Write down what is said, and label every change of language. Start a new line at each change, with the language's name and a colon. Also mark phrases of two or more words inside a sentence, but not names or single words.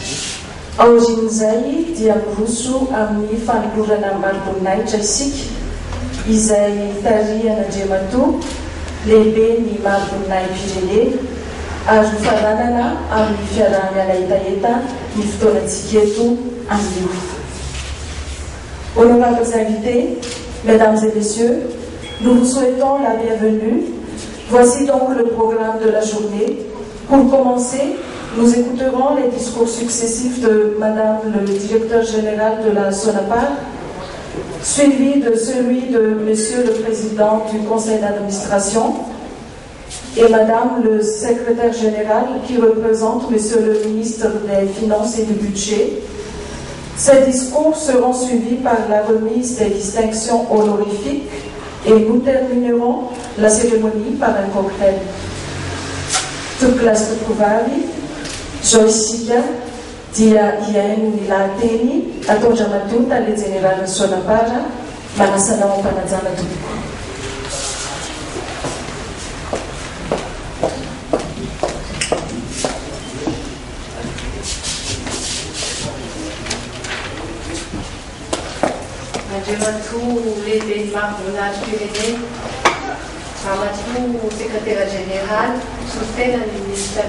Malagasy: Aorian'izay dia miroso amin'ny fanolorana Marbonnaitra isika izay tarihan'Andriamato lehibe ny Marbonnay Pirene ary faranana amin'ny fiarahana etaeta ny fotoanantsika eto amin'io.
French: Honorables invités, mesdames et messieurs, nous vous souhaitons la bienvenue. Voici donc le programme de la journée. Pour commencer, nous écouterons les discours successifs de Madame le directeur général de la Sonapar, suivi de celui de Monsieur le président du conseil d'administration et Madame le secrétaire général qui représente Monsieur le ministre des Finances et du Budget. Ces discours seront suivis par la remise des distinctions honorifiques et nous terminerons la cérémonie par un cocktail.
Malagasy: Tompo-Klasy Tompo-Vavy, Joyce dia iaino ny lahateny atao Andriamato tale général Sonapar manasana ao am-panajana tompoko. Andriamato lehibe Marbonay Pirene, Ramatoa sekretera général, misolo-tena ny ministra